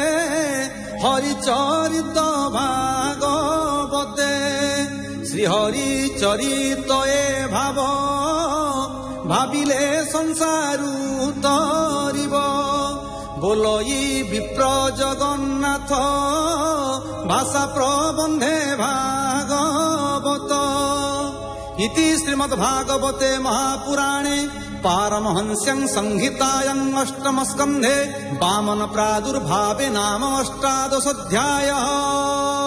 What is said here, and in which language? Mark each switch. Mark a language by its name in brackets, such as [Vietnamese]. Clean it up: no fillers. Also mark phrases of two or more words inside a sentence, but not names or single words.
[Odia] ହରିଚରିତ ଭାଗବତେ ଶ୍ରୀହରି ଚରିତ ଏ ଭାବ ଭାବିଲେ ସଂସାରୁ ତରିବ ବୋଲଇ ବିପ୍ର ଜଗନ୍ନାଥ ଭାଷା ପ୍ରବନ୍ଧେ ଭାଗବତ [Sanskrit] इति श्रीमद्भागवते महापुराणे पारमहंस्यं संहितायां अष्टमस्कन्धे वामन प्रादुर्भावे नाम अष्टादशोऽध्यायः।